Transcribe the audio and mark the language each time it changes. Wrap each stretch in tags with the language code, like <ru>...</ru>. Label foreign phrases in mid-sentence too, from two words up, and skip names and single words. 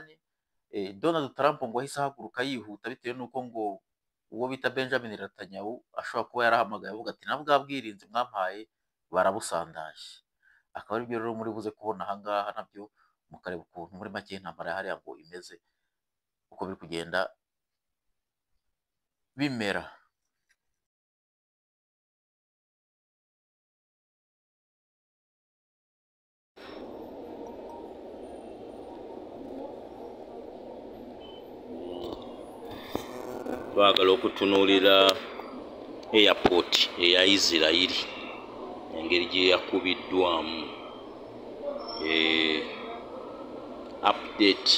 <rw>Donald Trump ngo ahise ahaguruka yihuta bitewe n'uko ngo uwo bita Benjamin Netanyahu ashobora kuba yarahamagaye avuga ati nabwo bwirinzi mwampaye barabusandaje. Akaba ari byo rero muri buze kubona ahangaha nabyo mukareba ukuntu muri make intambara hariya ngo imeze uko biri kugenda bimera.</rw> <lg>Twagala okutunuulira airport eya Isirayiri engeri gye yakubiddwamu update.</lg>